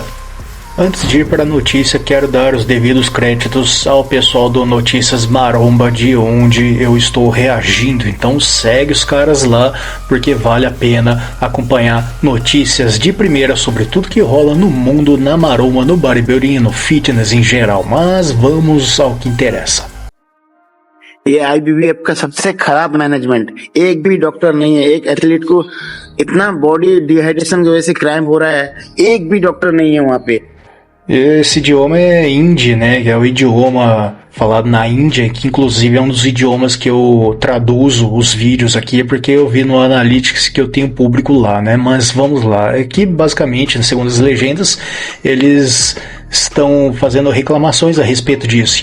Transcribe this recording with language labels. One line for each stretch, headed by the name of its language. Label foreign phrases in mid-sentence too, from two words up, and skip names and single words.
Portuguese: Antes de ir para a notícia, quero dar os devidos créditos ao pessoal do Notícias Maromba, de onde eu estou reagindo. Então segue os caras lá, porque vale a pena acompanhar notícias de primeira sobre tudo que rola no mundo, na maromba, no bodybuilding e no fitness em geral. Mas vamos ao que interessa.
Hindi: ये आईबीबीएफ का सबसे खराब मैनेजमेंट, एक भी डॉक्टर नहीं है। एक एथलीट को इतना
English: body dehydration
Hindi: की वजह से क्राइम हो रहा है, एक भी डॉक्टर नहीं है वहाँ पे।
Portuguese: Esse idioma é hindi, né? Que é o idioma falado na Índia, que inclusive é um dos idiomas que eu traduzo os vídeos aqui, porque eu vi no Analytics que eu tenho público lá, né? Mas vamos lá. Aqui, basicamente, segundo as legendas, eles estão fazendo reclamações a respeito disso.